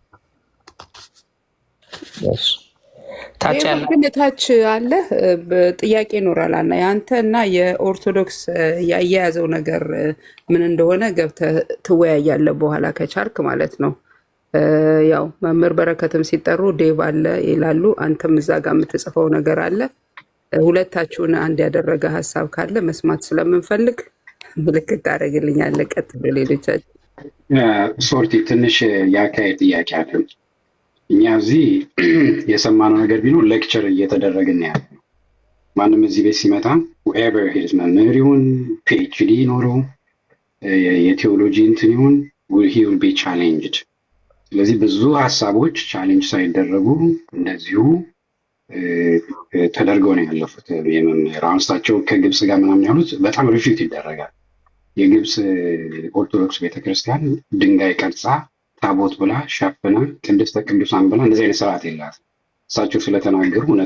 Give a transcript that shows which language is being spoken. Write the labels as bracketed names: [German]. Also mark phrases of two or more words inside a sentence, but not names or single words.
[Amharic] ግን ታች አለ ጥያቄ ይኖራል እና የአንተ እና የኦርቶዶክስ ያያያዘው ነገር ምን እንደሆነ ገብተህ ትወያያለህ በኋላ ከቻልክ ማለት ነው። ያው መምህር በረከትም ሲጠሩ ዴቭ አለ ይላሉ። አንተም እዛ ጋር የምትጽፈው ነገር አለ። ሁለታችሁን አንድ ያደረገ ሀሳብ ካለ መስማት ስለምንፈልግ ምልክት ታደርግልኛለህ። ቀጥሎ ሌሎቻችሁ ሶርቲ ትንሽ የአካሄድ ጥያቄ አለን። እኛ እዚህ የሰማነው ነገር ቢኖር ሌክቸር እየተደረግን ያለ ነው። ማንም እዚህ ቤት ሲመጣ [English] whoever his [Amharic] መምህር ይሁን PhD ኖረው የቴዎሎጂ እንትን ይሁን [English] he will be challenged። [Amharic] ስለዚህ ብዙ ሀሳቦች ቻሌንጅ ሳይደረጉ እንደዚሁ ተደርገው ነው ያለፉት። የመምህር አንስታቸው ከግብጽ ጋር ምናምን ያሉት በጣም ሪፊት ይደረጋል። የግብጽ ኦርቶዶክስ ቤተክርስቲያን ድንጋይ ቀርጻ ታቦት ብላ ሸፍና ቅድስተ ቅዱሳን ብላ እንደዚህ አይነት ስርዓት የላትም። እሳቸው ስለተናገሩ እውነት